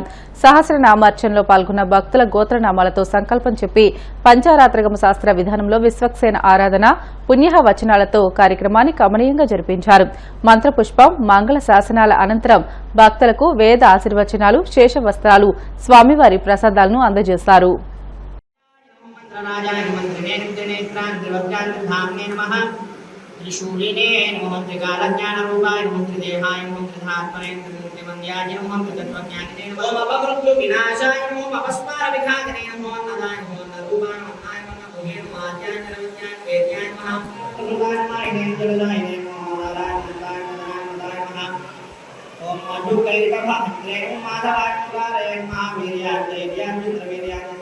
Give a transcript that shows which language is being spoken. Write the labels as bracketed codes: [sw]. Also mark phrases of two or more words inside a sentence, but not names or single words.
[te] సహస్రనామ అర్చనలో పాల్గొన్న భక్తుల గోత్రనామాలతో సంకల్పం చెప్పి పంచారాత్రగమ శాస్త్ర విధానంలో విశ్వక్సేన ఆరాధన, పుణ్య వచనాలతో కార్యక్రమాన్ని కమనీయంగా జరిపించారు. మంత్రపుష్పం, మంగళ శాసనాల అనంతరం భక్తులకు వేద ఆశీర్వచనాలు, శేషవస్త్రాలు, స్వామివారి ప్రసాదాలను అందజేశారు. [sa] राजाय मंत्रिणे नेत्रान् त्रिवक्त्रान् धाम्ने नमः त्रिशूलिने नमः त्रिकालज्ञानरूपाय नमः त्रिदेहाय नमः त्रिधात्मने त्रिमूर्तिमन्याय नमः त्रितत्त्वज्ञानिने नमः अपमृत्युविनाशाय नमः अपस्मारविघातिने नमः अन्नदाय नमः अन्नरूपाय नमः नमः भूमे नमः आद्याय नमः वेद्याय नमः अमृताय जलदाय नमः नारायणाय नमः ओम मधुकैटभद्रे माधवाय नमः महावीर्याय देव्याय चंद्रवीर्याय